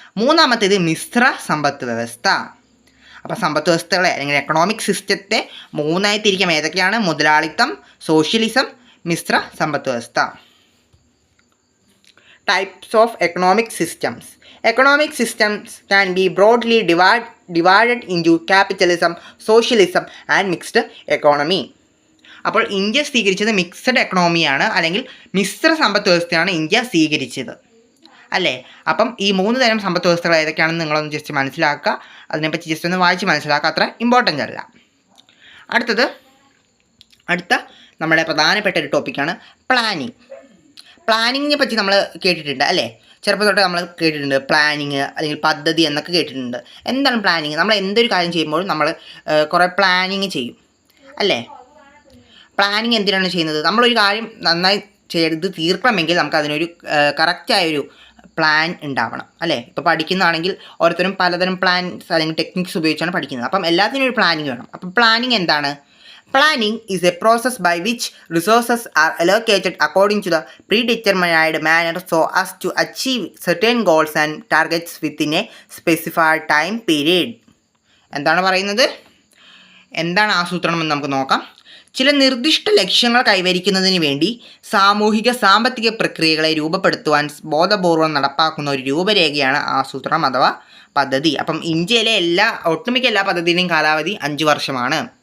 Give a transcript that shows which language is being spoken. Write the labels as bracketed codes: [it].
[ml] മൂന്നാമത്തേത് മിശ്ര സമ്പദ് വ്യവസ്ഥ. അപ്പോൾ സമ്പദ് വ്യവസ്ഥകളെ അല്ലെങ്കിൽ എക്കണോമിക് സിസ്റ്റത്തെ 3 തിരിക്കാം. ഏതൊക്കെയാണ്? മുതലാളിത്തം, സോഷ്യലിസം, മിശ്ര സമ്പദ് വ്യവസ്ഥ. [en] Types of economic systems. Economic systems can be broadly divided into capitalism, socialism and mixed economy. [ml] അപ്പോൾ ഇന്ത്യ സ്വീകരിച്ചത് മിക്സഡ് എക്കണോമിയാണ്, അല്ലെങ്കിൽ മിശ്ര സമ്പദ് വ്യവസ്ഥയാണ് ഇന്ത്യ സ്വീകരിച്ചത് അല്ലേ? അപ്പം ഈ 3 തരം സമ്പദ് വ്യവസ്ഥകൾ ഏതൊക്കെയാണെന്ന് നിങ്ങളൊന്ന് ജസ്റ്റ് മനസ്സിലാക്കുക. അതിനെപ്പറ്റി ജസ്റ്റ് ഒന്ന് വായിച്ച് മനസ്സിലാക്കുക, അത്ര ഇമ്പോർട്ടൻ്റ് അല്ല. അടുത്ത നമ്മുടെ പ്രധാനപ്പെട്ട ഒരു ടോപ്പിക്കാണ് പ്ലാനിങ്ങിനെ പറ്റി നമ്മൾ കേട്ടിട്ടുണ്ട് അല്ലേ? ചെറുപ്പം തൊട്ട് നമ്മൾ കേട്ടിട്ടുണ്ട് പ്ലാനിങ് അല്ലെങ്കിൽ പദ്ധതി എന്നൊക്കെ കേട്ടിട്ടുണ്ട്. എന്താണ് പ്ലാനിങ്? നമ്മൾ എന്തൊരു കാര്യം ചെയ്യുമ്പോഴും നമ്മൾ കുറേ പ്ലാനിങ് ചെയ്യും അല്ലേ? പ്ലാനിങ് എന്തിനാണ് ചെയ്യുന്നത്? നമ്മളൊരു കാര്യം നന്നായി ചെയ്ത് തീർക്കണമെങ്കിൽ നമുക്ക് അതിനൊരു കറക്റ്റായൊരു പ്ലാൻ ഉണ്ടാവണം അല്ലേ? ഇപ്പോൾ പഠിക്കുന്നതാണെങ്കിൽ ഓരോരുത്തരും പലതരം പ്ലാൻസ് അല്ലെങ്കിൽ ടെക്നിക്സ് ഉപയോഗിച്ചാണ് പഠിക്കുന്നത്. അപ്പം എല്ലാത്തിനും ഒരു പ്ലാനിങ് വേണം. അപ്പം പ്ലാനിങ് എന്താണ്? [en] Planning is a process by which resources are allocated according to the predetermined manner so as to achieve certain goals and targets within a specified time period. [ml] എന്താണ് പറയുന്നത്? എന്താണ് ആസൂത്രണം എന്ന് നമുക്ക് നോക്കാം. ചില നിർദ്ദിഷ്ട ലക്ഷ്യങ്ങൾ കൈവരിക്കുന്നതിന് വേണ്ടി സാമൂഹിക സാമ്പത്തിക പ്രക്രിയകളെ രൂപപ്പെടുത്തുവാൻ ബോധപൂർവം നടപ്പാക്കുന്ന ഒരു രൂപരേഖയാണ് ആസൂത്രണം അഥവാ പദ്ധതി. അപ്പം ഇന്ത്യയിലെ ഒട്ടുമിക്ക എല്ലാ പദ്ധതിയുടെയും കാലാവധി 5 വർഷമാണ്.